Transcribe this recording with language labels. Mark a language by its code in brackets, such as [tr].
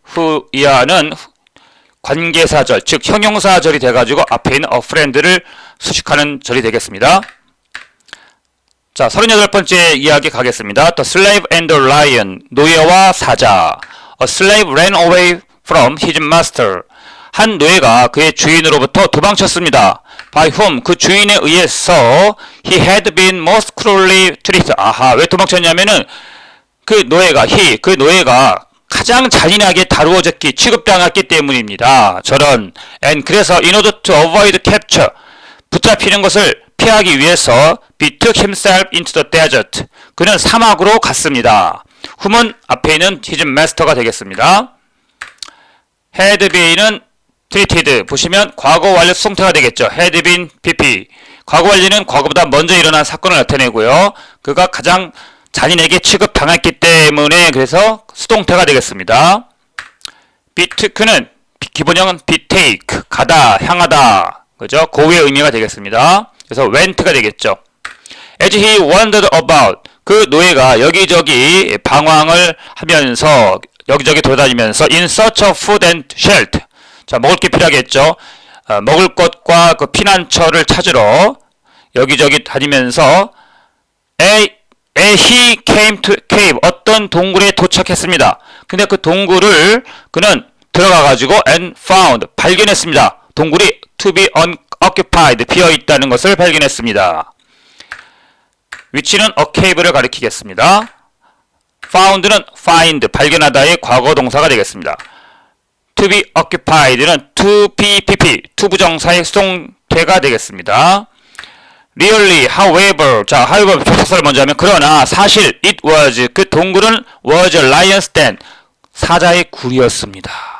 [ko] who 이하는 관계사절, 즉 형용사절이 돼가지고 앞에 있는 a friend를 수식하는 절이 되겠습니다. 자, 38번째 이야기 가겠습니다. [en] The slave and the lion. [ko] 노예와 사자. [en] A slave ran away from his master. [ko] 한 노예가 그의 주인으로부터 도망쳤습니다. [en] By whom? [ko] 그 주인에 의해서 [en] he had been most cruelly treated. [ko] 아하, 왜 도망쳤냐면은 그 노예가 가장 잔인하게 취급당했기 때문입니다. [en] and 그래서 in order to avoid capture, [ko] 붙잡히는 것을 피하기 위해서 [en] betook himself into the desert. [ko] 그는 사막으로 갔습니다. whom은 앞에 있는 his master가 되겠습니다. had been은 treated 보시면 과거 완료 수동태가 되겠죠. had been pp. 과거 완료는 과거보다 먼저 일어난 사건을 나타내고요. 그가 가장 잔인에게 취급당했기 때문에 그래서 수동태가 되겠습니다. betook는 기본형은 betake, 가다, 향하다, 그죠? 고유의 의미가 되겠습니다. 그래서 went가 되겠죠. [en] As he wandered about, [ko] 그 노예가 여기저기 방황을 하면서 여기저기 돌아다니면서 [en] in search of food and shelter. [ko] 자, 먹을 게 필요하겠죠. 먹을 것과 그 피난처를 찾으러 여기저기 다니면서 [en] he came to cave. [ko] 어떤 동굴에 도착했습니다. 근데 그 동굴을 그는 들어가가지고 [en] and found. [ko] 발견했습니다. 동굴이 [en] to be unoccupied. [ko] 비어있다는 것을 발견했습니다. 위치는 a cave를 가리키겠습니다. found는 find. 발견하다의 과거 동사가 되겠습니다. to be occupied는 to be pp. 투부정사의 수동태가 되겠습니다. Really, however, 자, however 접속사를 먼저 하면 그러나 사실 it was 그 동굴은 [en] was a lion's den [ko] 사자의 굴이었습니다.